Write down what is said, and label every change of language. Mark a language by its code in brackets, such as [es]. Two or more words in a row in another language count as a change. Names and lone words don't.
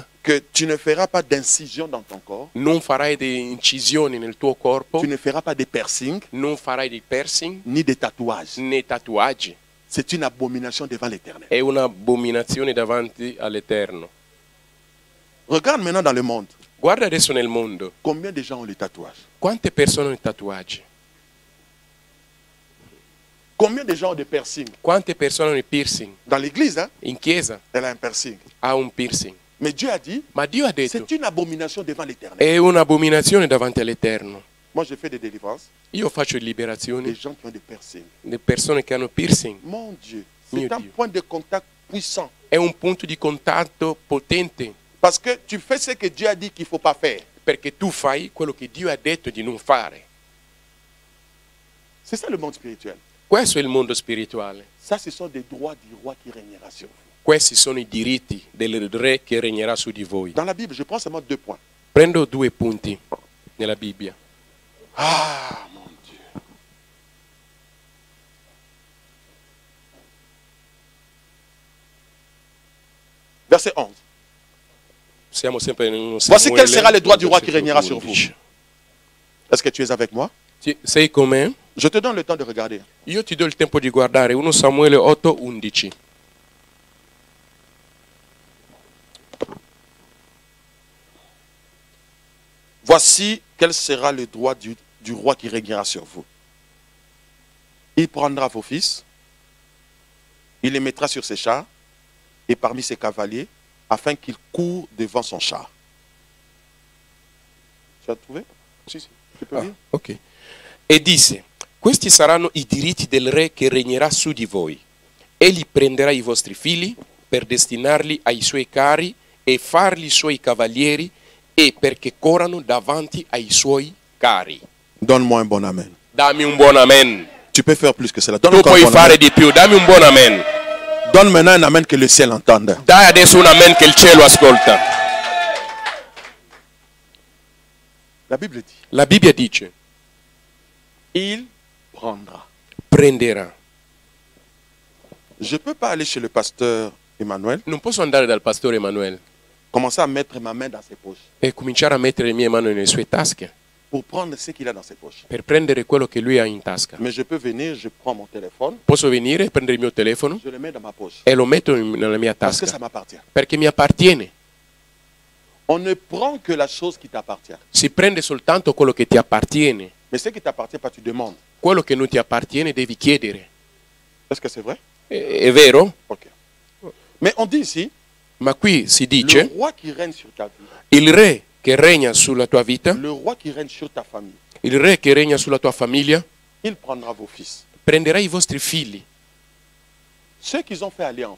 [fr] que tu ne feras pas d'incision dans ton corps, [it] non farai delle incisioni nel tuo corpo, [fr] tu ne feras pas de piercing, [it] non farai dei piercing [fr] ni des tatouages. [it] né tatuaggi. [fr] C'est une abomination devant l'Éternel. [it] È un'abominazione davanti all'Eterno. [fr] Regarde maintenant dans le monde. [it] Guarda adesso nel mondo, [fr] Combien de gens ont les tatouages? [it] quante persone hanno i tatuaggi? [fr] Combien de gens ont des piercings? [it] Quante persone hanno i piercing? [fr] Dans l'église, hein, [it] In chiesa [fr] elle a un piercing. [it] ha un piercing. [fr] Mais Dieu a dit, [it] Ma Dio ha detto, [fr] c'est une abomination devant l'Éternel. [it] è un'abominazione davanti all'Eterno. [fr] Moi, je fais des délivrances. [it] Io faccio [fr] Des [it] liberazioni [fr] gens qui ont des piercings. [it] di persone che hanno piercing. [fr] Mon Dieu, [it] Mio [fr] c'est un [it] Dio. [fr] point de contact puissant. [it] È un punto di contatto potente, [fr] Parce que tu fais ce que Dieu a dit qu'il ne faut pas faire. [it] perché tu fai quello che Dio ha detto di non fare. [fr] C'est ça le monde spirituel. [it] Questo è il mondo spirituale. [fr] Ça, ce sont des droits du roi qui régnera sur vous. [it] Questi sono i diritti del re che regnerà su di voi. [fr] Dans la Bible, je prends seulement 2 points. [it] Prendo 2 punti nella Bibbia. [fr] Ah, mon Dieu. Verset 11. [it] Siamo sempre in uno [fr] Voici [it] Samuele, [fr] quel sera le droit du roi qui [it] versetto [fr] régnera sur [it] 11. [fr] Est-ce que tu es avec moi? [it] Sei con me? [fr] Je te donne le temps de regarder. [it] Io ti do il tempo di guardare 1 Samuele 8:11. [fr] Voici quel sera le droit du roi qui régnera sur vous. Il prendra vos fils, il les mettra sur ses chars et parmi ses cavaliers, afin qu'ils courent devant son char. Tu as trouvé? [it] Sì, sì. [fr] Tu peux lire? [it] Ok. E disse, questi saranno i diritti del re che regnerà su di voi. Egli prenderà i vostri figli per destinarli ai suoi carri e farli suoi cavalieri e perché corrano davanti ai suoi carri. [fr] Donne-moi un bon amen. [it] Dammi un buon amen. [fr] Tu peux faire plus que cela. Donne [it] Tu [fr] encore un [it] puoi [fr] bon [it] fare [fr] amen. [it] di più, dammi un buon amen. [fr] Donne maintenant un amen que le ciel entende. [it] Dai adesso un amen che il cielo ascolta. [fr] La Bible dit, [it] La Bibbia dice, [fr] il prendra. [it] prenderà. [fr] Je ne peux pas aller chez le pasteur Emmanuel, [it] Non posso andare dal pastore Emanuele [fr] commencer à mettre ma main dans ses poches [it] e cominciare a mettere le mie mani nelle sue tasche [fr] pour prendre ce qu'il a dans ses poches. [it] per prendere quello che lui ha in tasca. [fr] Mais je peux venir, je prends mon téléphone, [it] Posso venire, prendere il mio telefono [fr] je le mets dans ma poche. [it] e lo metto nella mia [fr] Parce que [it] tasca [fr] ça m'appartient. [it] perché mi appartiene. [fr] On ne prend que la chose qui t'appartient. [it] Si prende soltanto quello che ti appartiene. [fr] Mais ce qui t'appartient pas, tu demandes. [it] Quello che non ti appartiene devi chiedere. [fr] Est-ce que c'est vrai? [it] È vero? [fr] Ok. Mais on dit ici, [it] Ma qui si [fr] le [it] dice [fr] roi qui règne sur ta vie, [it] il re che regna sulla tua vita, [fr] le roi qui règne sur ta famille, [it] il re che regna sulla tua famiglia, [fr] Il prendra vos fils. [it] prenderà i vostri figli. [fr] Ceux qui ont fait alliance,